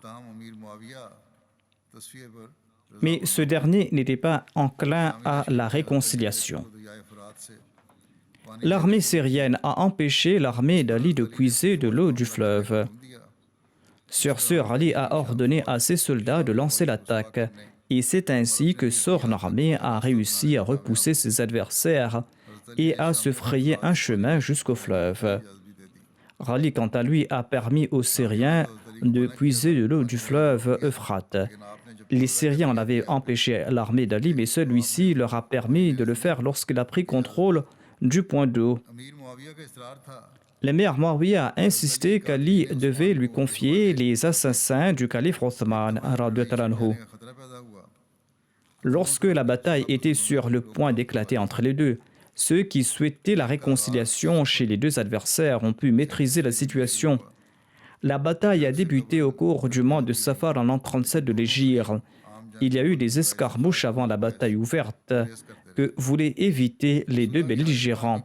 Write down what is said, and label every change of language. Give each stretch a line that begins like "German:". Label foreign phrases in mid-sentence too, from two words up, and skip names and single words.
Urdu: تام امیر معاویہ تصفیے پر
French: Mais ce dernier n'était pas enclin à la réconciliation.
Urdu: دریائے فرات سے
French: L'armée syrienne a empêché l'armée d'Ali de puiser de l'eau du fleuve.
Urdu: दिया
French: Sur ce, Ali a ordonné à ses soldats de lancer l'attaque. Et c'est ainsi que son armée a réussi à repousser ses adversaires et à se frayer un chemin jusqu'au fleuve.
Urdu: بھی دے دی
French: Ali, quant à lui, a permis aux Syriens de puiser de l'eau du fleuve Euphrate.
Urdu: لیکن آپ نے جب
French: Les Syriens en avaient empêché l'armée d'Ali, mais celui-ci leur a permis de le faire lorsqu'il a pris contrôle du point d'eau.
Urdu: امیر معاویہ کا اصرار تھا
French: L'émir Muawiyah a insisté qu'Ali devait lui confier les assassins du calife Othman
Arabic: رضي الله عنه.
Urdu: خطرہ پیدا ہوا
French: Lorsque la bataille était sur le point d'éclater entre les deux, ceux qui souhaitaient la réconciliation chez les deux adversaires ont pu maîtriser la situation. La bataille a débuté au cours du mois de Safar en l'an 37 de l'Hégire. Il y a eu des escarmouches avant la bataille ouverte que voulaient éviter les deux belligérants.